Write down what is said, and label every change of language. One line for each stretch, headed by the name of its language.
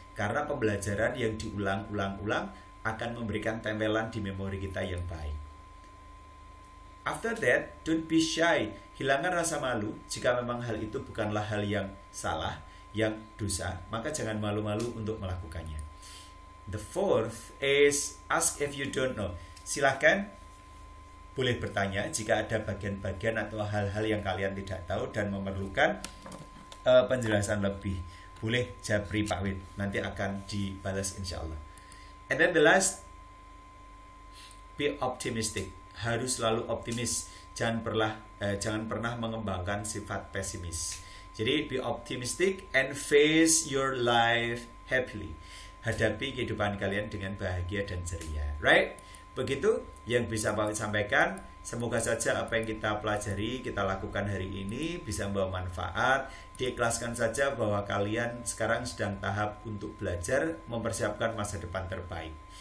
Indonesian: Karena pembelajaran yang diulang-ulang-ulang akan memberikan tempelan di memori kita yang baik.
English: After that, don't be shy.
Indonesian: Hilangkan rasa malu. Jika memang hal itu bukanlah hal yang salah, yang dosa, maka jangan malu-malu untuk melakukannya.
English: The fourth is ask if you don't know.
Indonesian: Silahkan boleh bertanya jika ada bagian-bagian atau hal-hal yang kalian tidak tahu dan memerlukan penjelasan lebih. Boleh japri Pak Wid, nanti akan dibalas insya Allah.
English: And then the last, be optimistic.
Indonesian: Harus selalu optimis, jangan pernah mengembangkan sifat pesimis. Jadi
English: be optimistic and face your life happily.
Indonesian: Hadapi kehidupan kalian dengan bahagia dan ceria,
English: right?
Indonesian: Begitu yang bisa Pak Wid sampaikan. Semoga saja apa yang kita pelajari, kita lakukan hari ini bisa membawa manfaat. Diikhlaskan saja bahwa kalian sekarang sedang tahap untuk belajar, mempersiapkan masa depan terbaik.